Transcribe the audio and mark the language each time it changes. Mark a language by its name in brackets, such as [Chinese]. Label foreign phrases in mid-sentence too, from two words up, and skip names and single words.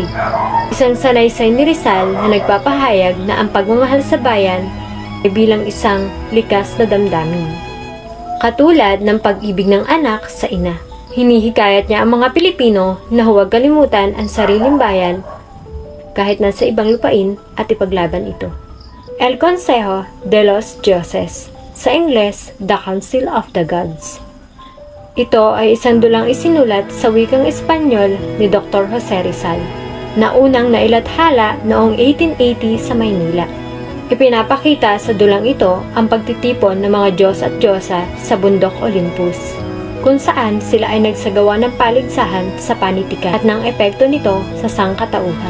[Filipino] Isang sanaysay ni Rizal na nagpapahayag na ang pagmamahal sa bayan ay bilang isang likas na damdamin. Katulad ng pag-ibig ng anak sa ina. Hinihikayat niya ang mga Pilipino na huwag kalimutan ang sariling bayan kahit nasa ibang lupain at ipaglaban ito. El Consejo de los Dioses. Sa Ingles, The Council of the Gods. Ito ay isang dulang isinulat sa wikang Espanyol ni Dr. Jose Rizal na unang nailathala noong 1880 sa Maynila. Ipinapakita sa dulang ito ang pagtitipon ng mga Diyos at Diyosa sa bundok Olympus, kung saan sila ay nagsagawa ng paligsahan sa panitikan at ng epekto nito sa sangkatauhan.